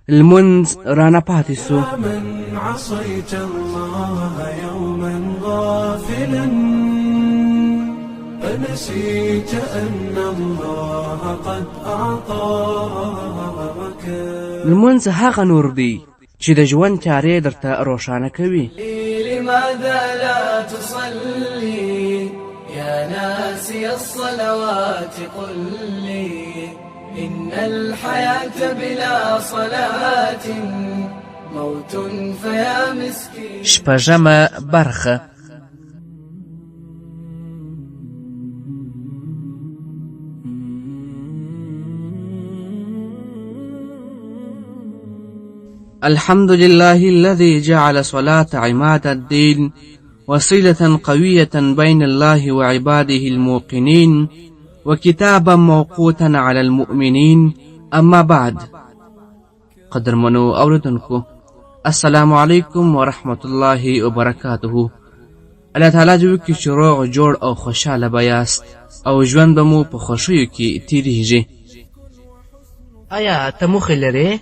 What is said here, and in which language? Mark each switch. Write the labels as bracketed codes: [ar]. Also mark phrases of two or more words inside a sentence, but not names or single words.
[ps] لمونځ رانه پاتې سو. [ar] من عصيت الله يوما غافلا فنسيت أن الله قد أعطاك. [ps] لمونځ هغه نور دی چې د ژوند چارې درته روښانه کوي. [ar] لماذا لا تصلي يا ناسي الصلوات قل لي إن الحياة بلا صلاة موت فيا مسكين. [ps] شپږمه برخه. [ar] الحمد لله الذي جعل صلاة عماد الدين وصلة قوية بين الله وعباده الموقنين وكتابا موقوتا على المؤمنين. أما بعد. [ps] قدرمنو اوردونکو [ar] السلام علیکم ورحمة الله وبرکاته. [ps] الله تعالی جو کی شروع جوړ او خوشاله بیاست او ژوند به مو په خوښیو کې تیریږي. آیا ته موخه لرې؟